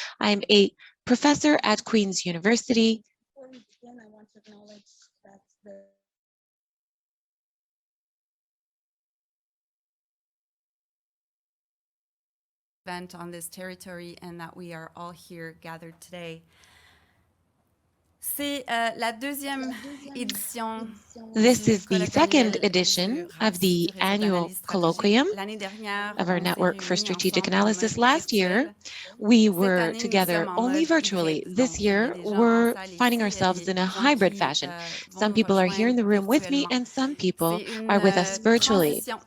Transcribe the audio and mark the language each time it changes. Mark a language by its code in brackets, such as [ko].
[en] I'm a professor at Queen's University. Before we begin, I want to acknowledge that the event on this territory and that we are all here gathered today. [fr] C'est la deuxième édition. [en] This is the second edition of the annual colloquium of our Network for Strategic Analysis. Last year, we were together only virtually. This year, we're finding ourselves in a hybrid fashion. Some people are here in the room with me, and some people are with us virtually.